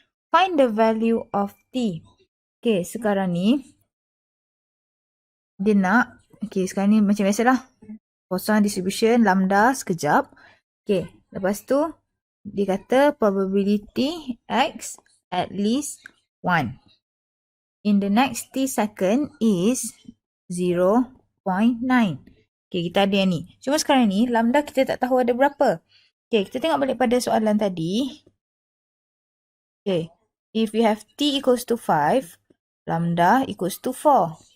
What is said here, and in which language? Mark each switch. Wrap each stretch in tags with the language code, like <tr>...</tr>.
<en>Find the value of t.</en> <ms>Okay, sekarang ni dia nak, okay, sekarang ni macam biasalah.</ms> <en>Poisson distribution, lambda sekejap. Okay,</en> <ms>lepas tu dia kata</ms> <en>probability X at least 1 in the next t second is 0.9.</en> <ms>Okay, kita ada yang ni. Cuma sekarang ni, lambda kita tak tahu ada berapa. Okay, kita tengok balik pada soalan tadi.</ms> <en>Okay, if we have t equals to 5, lambda equals to 4.</en>